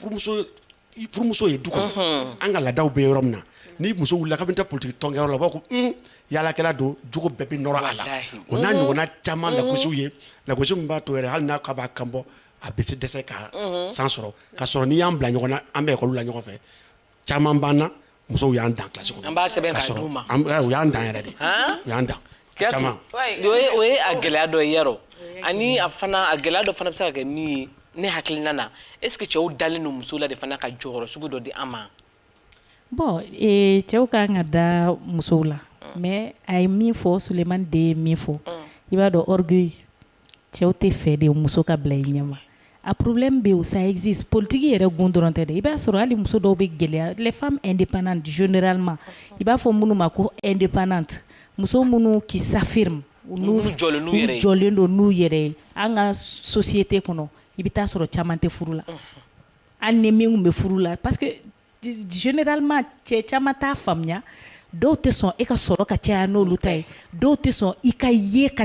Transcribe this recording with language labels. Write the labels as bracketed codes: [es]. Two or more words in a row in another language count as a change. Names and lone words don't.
[bm] furumuso ye du kɔnɔ an ka laadaw bɛ yɔrɔ min na ni muso wulila ka bɛ taa politique tɔnkɛ yɔrɔ la u b'a ko yaalakɛla don jogo bɛɛ bɛ nɔrɔ a la o n'a ɲɔgɔnna caman lagosiw ye lagosi min b'a to yɛrɛ hali n'a k'a b'a kan bɔ a bɛ se dɛsɛ ka san sɔrɔ ka sɔrɔ n'i y'an bila ɲɔgɔn na an bɛ ekɔli la ɲɔgɔn fɛ caman b'an na musow y'an dan kilasi kɔnɔ an b'a sɛbɛn k'a d'u ma u y'an dan yɛrɛ de u y'an dan caman o ye a gɛlɛya dɔ ye yarɔ ani a gɛlɛya dɔ fana bɛ se ka kɛ min ye ne hakilina na [fr] est ce que [bm] cɛw dalen don muso la de fana ka jɔyɔrɔ sugu dɔ di an ma bon cɛw ka kan ka da musow la mais a ye min fɔ Sulemani de ye min fɔ i b'a dɔn orgueil cɛw tɛ fɛ de muso ka bila i ɲɛma a problème bɛ yen [fr] ça existe politique [bm] yɛrɛ gun dɔrɔn tɛ dɛ i b'a sɔrɔ hali muso dɔw bɛ gɛlɛya [fr] les femmes indépendantes généralement [bm] i b'a fɔ minnu ma ko indépendante muso minnu [fr] qui s'affirment [bm] n'u jɔlen don n'u yɛrɛ ye an ka société kɔnɔ i bɛ taa sɔrɔ caman tɛ furu la hali ni min bɛ furu la [fr] parce que généralement [bm] cɛ caman t'a faamuya dɔw tɛ sɔn e ka sɔrɔ ka caya n'olu ta ye dɔw tɛ sɔn i ka ye ka